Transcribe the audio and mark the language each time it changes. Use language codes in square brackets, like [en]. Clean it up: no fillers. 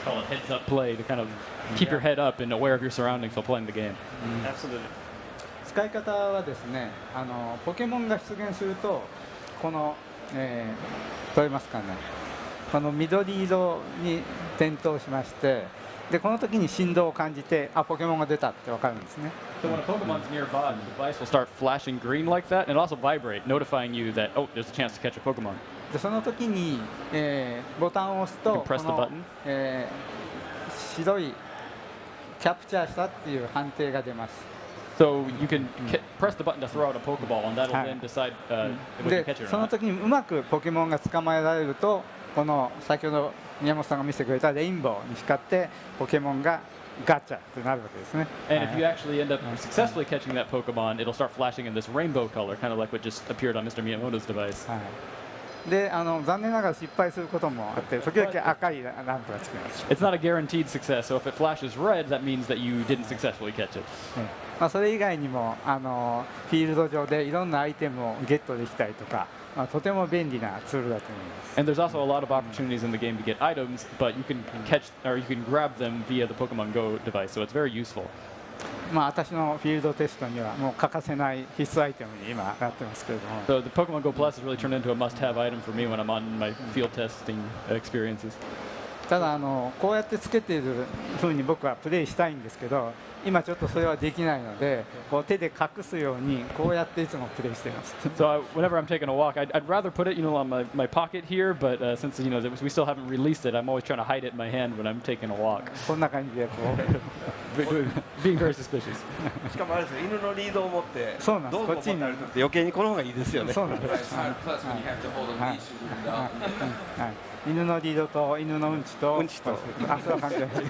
[en] Heads up play to kind of keep your head up and aware of your surroundings while playing the game. Absolutely. [ja] 使い方はですね、ポケモンが出現するとこの、取れますかね、この緑色に点灯しまして、でこの時に振動を感じて、ポケモンが出たってわかるんですね。 [en] So when a Pokemon's nearby, the device will start flashing green like that, and it'll also vibrate, notifying you that there's a chance to catch a Pokemon. [ja] でその時に、ボタンを押すとこの、白いキャプチャーしたっていう判定が出ます。 [en] So you can press the button to throw out a Pokeball, and that'll then decide if we can catch it or not. [ja] その時にうまくポケモンが捕まえられると、この先ほど宮本さんが見せてくれたレインボーに光ってポケモンがガチャってなるわけですね。 [en] And if you actually end up successfully catching that Pokemon, it'll start flashing in this rainbow color, kind of like what just appeared on Mr. Miyamoto's device. [ja] で残念ながら失敗することもあって、時々赤いランプがつきます。 [en] It's not a guaranteed success, so if it flashes red, that means that you didn't successfully catch it. [ja] それ以外にもフィールド上でいろんなアイテムをゲットできたりとか、とても便利なツールだと思います。 [en] And there's also a lot of opportunities in the game to get items, but you can catch or you can grab them via the Pokemon Go device, so it's very useful. [ja] 私のフィールドテストにはもう欠かせない必須アイテムに今なってますけれども。 [en] So the Pokemon Go Plus has really turned into a must-have item for me when I'm on my field testing experiences. [ja] ただこうやってつけている風に僕はプレイしたいんですけど、今ちょっとそれはできないので、こう手で隠すようにこうやっていつもプレイしています。 [en] So whenever I'm taking a walk, I'd rather put it, on my pocket here, but since we still haven't released it, I'm always trying to hide it in my hand when I'm taking a walk. [ja] こんな感じでこう [en] being very suspicious. [ja] しかもあれですよ、犬のリードを持ってそうなんです。こっちになると余計にこの方がいいですよね。そうなんです。犬のリードと犬のうんちとそれは関係ない。